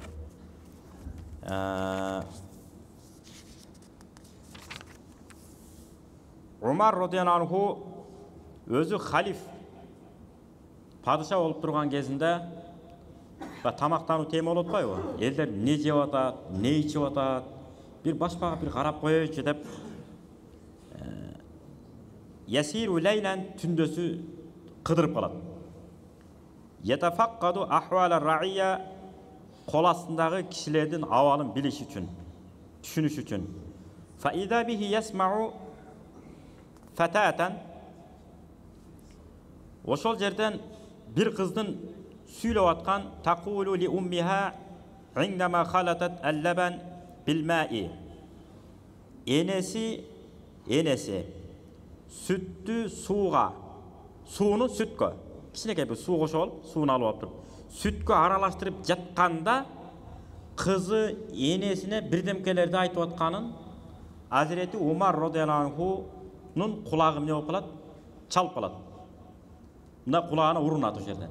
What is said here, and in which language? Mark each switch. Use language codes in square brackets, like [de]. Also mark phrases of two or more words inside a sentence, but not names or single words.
[ky] Умар [ar] رضي الله عنه [ky] өзү халиф падыша болуп турган кезинде тамактануу тема болуп атпайбы? Элдер не жеп атат, не ичип атат, бир башкага бир карап коеючу деп Ясиру лейлен түндөсү кыдырып калат. [ar] يتفقد أحوال الرعية [ky] kol астындагы кишилердин абалын билиш үчүн, түшүнүш үчүн. [ar] فإذا به يسمع فتاة. [ky] Ошол жерден бир кыздын сүйлөп аткан [ar] تقول لأمها عندما خلطت اللبن بالماء. [ky] Enesi süttü suuga, suunu sütkö. Кичинекей бир суу кошуп алып, сууну алып туруп, сүткө аралаштырып жатканда кызы энесине бирдемкелерди айтып атканын Hazreti Umar [ar] رضي الله عنه [ky] кулагы эмне болуп калат? Чалып калат. Мына кулагына урунат ошол жерден.